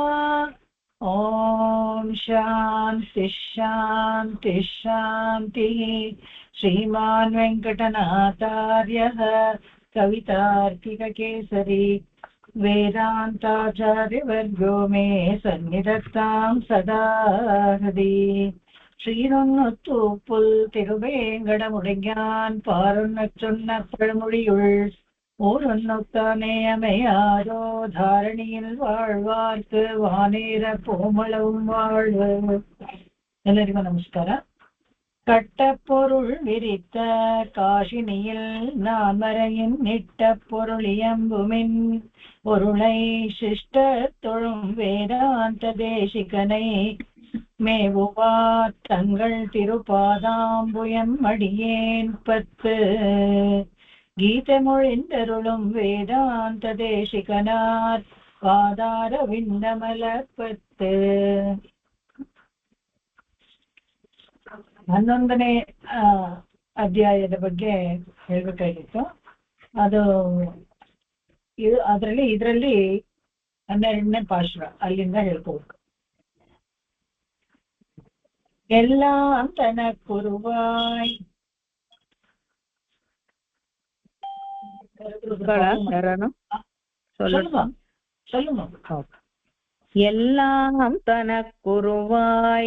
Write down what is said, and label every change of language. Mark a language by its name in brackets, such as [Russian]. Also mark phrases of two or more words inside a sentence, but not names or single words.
[Sanskrit] ಓಂ ಶಾಂತಿ ಶಾಂತಿ ಶಾಂತಿ. ಶ್ರೀಮಾನ್ ವೆಂಕಟನಾಥಾರ್ಯಃ ಕವಿತಾರ್ಕಿಕಕೇಸರಿ ವೇದಾಂತಾಚಾರ್ಯವರ್ಗೋ ಮೇ ಸನ್ನಿಧತ್ತಾಂ ಸದಾ ಹೃದಿ. [Tamil] ஸ்ரீரொன்னொத்து புல் திருவேங்கடமுடையான் பாரொன்னச் சொன்ன பழமொழியுள் ஓரொன்னொத்தானே அமையாதோ தாரணியில் வாழ்வார்க்கு வானேர போமளவும் வாழ்வு. [Kannada] ಎಲ್ಲರಿಗೂ ನಮಸ್ಕಾರ. [Tamil] கட்ட பொருள் விரித்த காஷினியில் நாமரையின் நிட்ட பொருளியம்புமின் பொருளை சிஷ்ட தொழும் வேதாந்த தேசிகனை மேவுவார் தங்கள் திருப்பாதாம்புயம் அடியேன் 10. கீதை மொழிந்தருளும் வேதாந்த தேசிகனார் பாதார விந்தமல 10. [Kannada] 11ನೇ ಅಧ್ಯಾಯದ ಬಗ್ಗೆ ಹೇಳ್ಬೇಕಾಗಿತ್ತು. ಅದು ಇದರಲ್ಲಿ 12ನೇ ಪಾಶ್ರ, ಅಲ್ಲಿಂದ ಹೇಳ್ಕೋಬೇಕು. [Tamil] எல்லாம் தனக்குருவாய். சொல்லுங்க. எல்லாம் தனக்குருவாய்